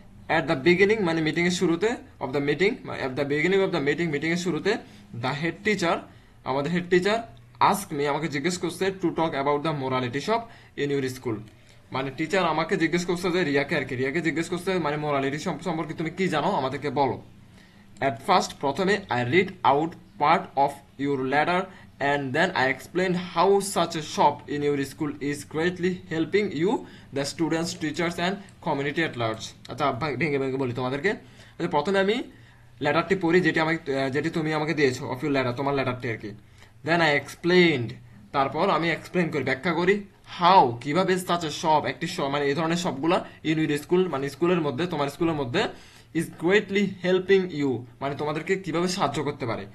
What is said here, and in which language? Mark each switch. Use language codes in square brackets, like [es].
[en] at the beginning [bn] মানে meeting এর শুরুতে, [en] of the meeting, at the beginning of the meeting, [bn] meeting এর শুরুতে, [en] the head teacher, [bn] আমাদের হেড টিচার, [en] ask me, [bn] আমাকে জিজ্ঞেস করছে, [en] To talk about the moralities of in your school. [bn] মানে টিচার আমাকে জিজ্ঞেস করছে যে রিয়াকে আর কি, রিয়াকে জিজ্ঞেস করছে মানে মোরালিটি সম্পর্কে তুমি কি জানো আমাদেরকে বলো। [en] At first, প্রথমে I read out part of your letter and then I explained how such a shop in your school is greatly helping you, the students, teachers and community at large. [bn] আচ্ছা ভেঙে ভেঙে বলি তোমাদেরকে। আচ্ছা, প্রথমে আমি লেটারটি পড়ি যেটি তুমি আমাকে দিয়েছো, [en] of your letter, [bn] তোমার লেটারটি আর কি। [en] then I explained, [bn] তারপর আমি এক্সপ্লেইন করি, ব্যাখ্যা করি, হাউ, কিভাবে [en] such a shop, [bn] একটি শপ মানে এই ধরনের সবগুলা [en] in your school [bn] মানে স্কুলের মধ্যে, তোমার স্কুলের মধ্যে, [en] is greatly helping you [bn] মানে তোমাদেরকে কিভাবে সাহায্য করতে পারে।